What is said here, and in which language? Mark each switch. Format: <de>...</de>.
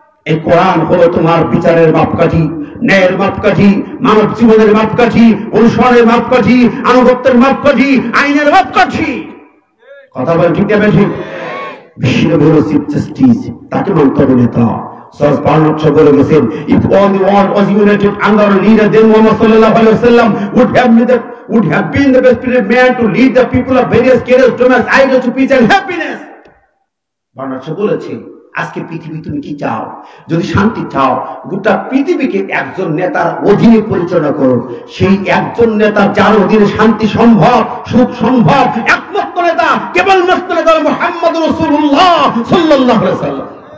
<bn>এই কোরআন হলো তোমার বিচারের মাপকাঠি, ন্যায়ের মাপকাঠি, মানব জীবনের মাপকাঠি, অনুসরণের মাপকাঠি, আনুগত্যের মাপকাঠি, আইনের মাপকাঠি। কথা বলে ঠিক যাবে ঠিক। বিশ্বনবী হলো চিফ জাস্টিস, তাকে মানতে হবে নেতা।</bn> <en>Judge Barnett</en> <bn>বলে গেছেন,</bn> <en>if all the world was united under a leader, then Muhammad sallallahu alaihi wasallam would have been the best prepared man to lead the people of various careers, domains, ideals to peace and happiness.</en> <bn>Bernard বলেছে, আজকে পৃথিবী তুমি কি চাও? যদি শান্তি চাও, গোটা পৃথিবীকে একজন নেতার অধীনে পরিচালনা করো। সেই একজন নেতা যার অধীনে শান্তি সম্ভব, সুখ সম্ভব, একমাত্র নেতা কেবলমাত্র নেতা মুহাম্মদ রাসূলুল্লাহ সাল্লাল্লাহু আলাইহি ওয়াসাল্লাম।</bn>